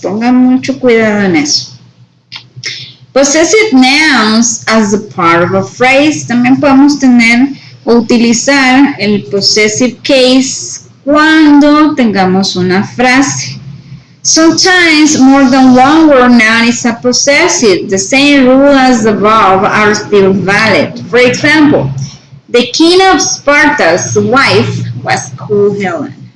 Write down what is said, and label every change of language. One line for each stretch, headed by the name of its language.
Spanish: Pongan mucho cuidado en eso.
English: Possessive nouns as a part of a phrase.
Spanish: También podemos tener o utilizar el possessive case cuando tengamos una frase.
English: Sometimes more than one word noun is a possessive. The same rule as above are still valid. For example, the king of Sparta's wife was called Helen.